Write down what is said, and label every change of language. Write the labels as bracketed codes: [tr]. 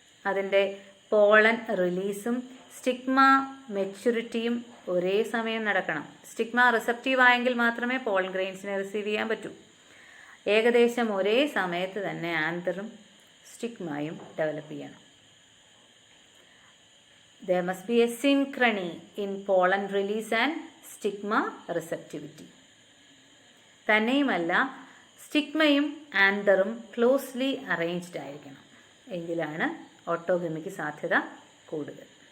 [ml] അതിൻ്റെ pollen റിലീസും stigma മെച്യൂരിറ്റിയും ഒരേ സമയം നടക്കണം. സ്റ്റിഗ്മ റിസപ്റ്റീവ് ആയെങ്കിൽ മാത്രമേ പോളൻ ഗ്രെയിൻസിനെ റിസീവ് ചെയ്യാൻ പറ്റൂ. ഏകദേശം ഒരേ സമയത്ത് തന്നെ ആന്തറും സ്റ്റിഗ്മയും ഡെവലപ്പ് ചെയ്യണം. [en] There must be a synchrony in pollen release and stigma receptivity. [ml] തന്നെയുമല്ല സ്റ്റിഗ്മയും ആന്തറും ക്ലോസ്ലി അറേഞ്ച്ഡ് ആയിരിക്കണം. എങ്കിലാണ് ഓട്ടോഗമിക്ക് സാധ്യത കൂടുതൽ.